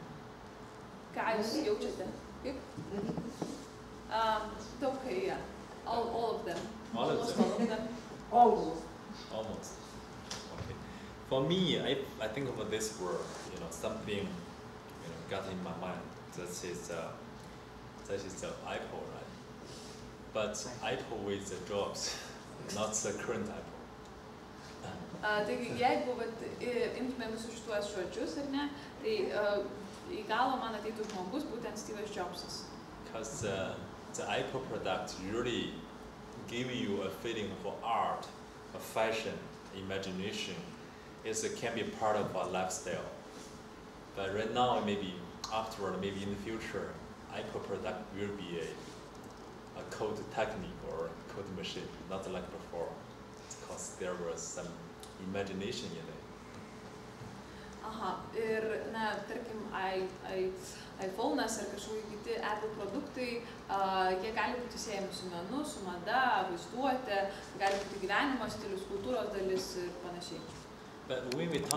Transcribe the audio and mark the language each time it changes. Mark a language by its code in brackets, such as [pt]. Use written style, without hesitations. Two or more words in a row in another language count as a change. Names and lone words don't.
[lt] Ką jūs jaučiate? Kaip? Daug kai, [en] yeah. All of them. All of them? Almost. Okay. For me, I think about this word, something, got in my mind. That is the apple, right? But apple with the drops, not the current apple. [lt] Taigi, jeigu imtume visus šituos žodžius, ar ne, tai į galvą man ateitų žmogus, būtent Steve'as Jobsas. [en] Because the Apple product really give you a feeling for art, a fashion, imagination. It can be part of our lifestyle. But right now, maybe afterward, maybe in the future, Apple product will be a code technique or code machine, not like before, because there was some imagination in it. [lt] Ir, tarkim, iPhone'as ar kažkokie kiti Apple produktai, jie gali būti siejami su menu, su mada, vaizduotė, gali būti gyvenimo stilius, kultūros dalis ir panašiai. [en] But when we talk